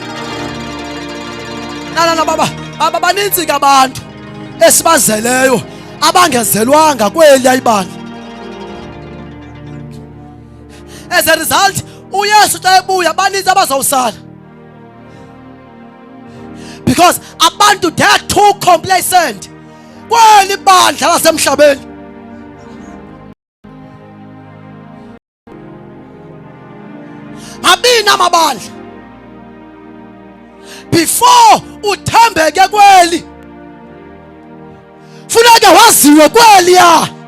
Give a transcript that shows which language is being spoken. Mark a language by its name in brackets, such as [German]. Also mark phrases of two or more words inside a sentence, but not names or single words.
[Xhosa] Baba baninzi ke abantu esibazeleyo abangezelwanga kweli ayibandla. [English] As a result, [Xhosa] uYesu xa ebuya baninzi abazawusala. [English] Because abantu they are too complacent [Xhosa] kweli bandla lasemhlabeni. Mabini amabandla. Before uthembeke kweli, funeka waziwe kweli ya.